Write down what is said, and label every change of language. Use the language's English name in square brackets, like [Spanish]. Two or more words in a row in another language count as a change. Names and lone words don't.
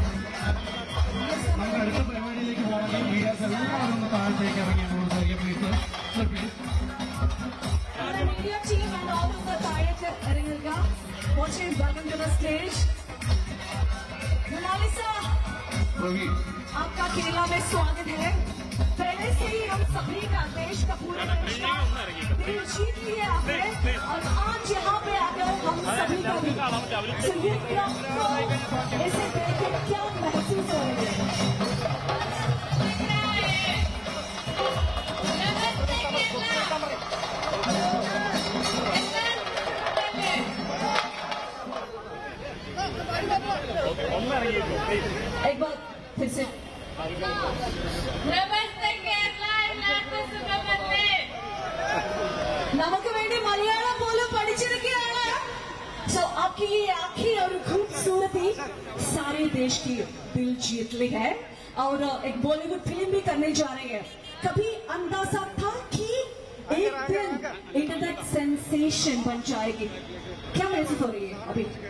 [Malayalam] നമുക്ക് അടുത്ത പരിപാടിയിലേക്ക് പോകണമെങ്കിൽ മീഡിയാസ് എല്ലാവരും ഒന്ന് താഴത്തേക്ക് ഇറങ്ങി ഞങ്ങളോട് സഹകരിക്കാം പ്ലീസ്. [English] Media team and all of the [Malayalam] താഴേക്ക് ഇറങ്ങുക. [English] Watching welcome to the stage. [Hindi] मोनालिसा, आपका केरला में स्वागत है. पहले से ही हम सभी का देश का पूरे देश का दिल जीत लिए आपने और आज यहाँ पे आकर हम सभी का भी. So ये ऐसे देख के क्या महसूस हो रही है? एक बार फिर से [Malayalam] नमस्ते केरला എല്ലാവർക്കും സുഖമല്ലേ നമുക്ക് വേണ്ടി മലയാളം പോലും പഠിച്ചിരിക്കുകയാണ്. [Hindi] So आपकी ये आँखें और खूबसूरती सारे देश की दिल जीत ली है और एक बॉलीवुड फिल्म भी करने जा रहे हैं. कभी अंदाजा था कि एक दिन इंटरनेट सेंसेशन बन जाएगी? क्या महसूस हो रही है अभी?